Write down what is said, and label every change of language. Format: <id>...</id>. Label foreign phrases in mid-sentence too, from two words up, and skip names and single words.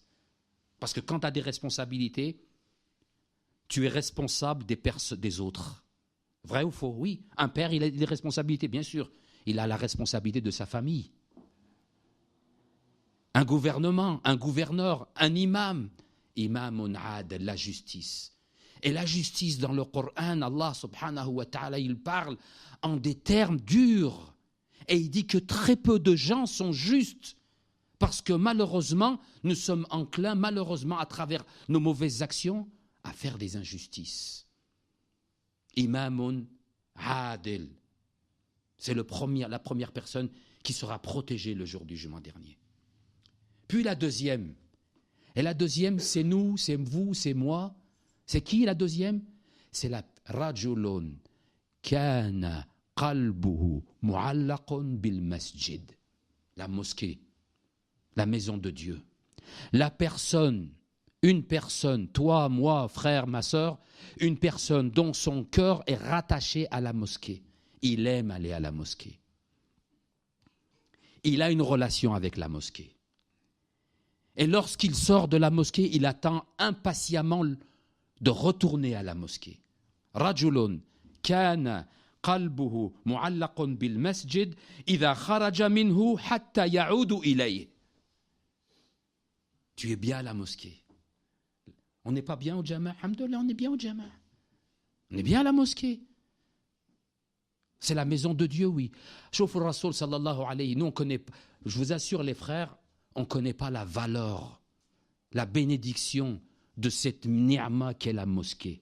<fr>Parce que quand tu as des responsabilités, tu es responsable des autres. Vrai ou faux? Oui. Un père, il a des responsabilités, bien sûr. Il a la responsabilité de sa famille. Un gouvernement, un gouverneur, un imam.</fr> <ar>إمام عادل,</ar> <fr>la justice. Et la justice dans le Coran, Allah</fr> <ar>سبحانه وتعالى,</ar> <fr>il parle en des termes durs. Et il dit que très peu de gens sont justes. Parce que malheureusement, nous sommes enclins, malheureusement, à travers nos mauvaises actions, à faire des injustices.</fr> <ar>إمام عادل.</ar> <fr>C'est la première personne qui sera protégée le jour du jugement dernier. Puis la deuxième. Et la deuxième, c'est nous, c'est vous, c'est moi. C'est qui la deuxième? C'est la</fr> <ar>رجل كان قلبه معلق بالمسجد.</ar> <fr>La mosquée, la maison de Dieu. La personne, une personne, toi, moi, frère, ma sœur, une personne dont son cœur est rattaché à la mosquée. Il aime aller à la mosquée. Il a une relation avec la mosquée. Et lorsqu'il sort de la mosquée, il attend impatiemment de retourner à la mosquée.</fr> <ar>رجل كان قلبه معلق بالمسجد إذا خرج منه حتى يعود إليه.</ar> <fr>Tu es bien à la mosquée. On n'est pas bien au jama'? Alhamdoulilah, on est bien au jama'. On est bien à la mosquée. C'est la maison de Dieu, oui.</fr> <ar>شوف الرسول صلى الله عليه,</ar> <fr>nous on connaît, je vous assure les frères, on ne connaît pas la valeur, la bénédiction de cette ni'ma qu'est la mosquée.</fr>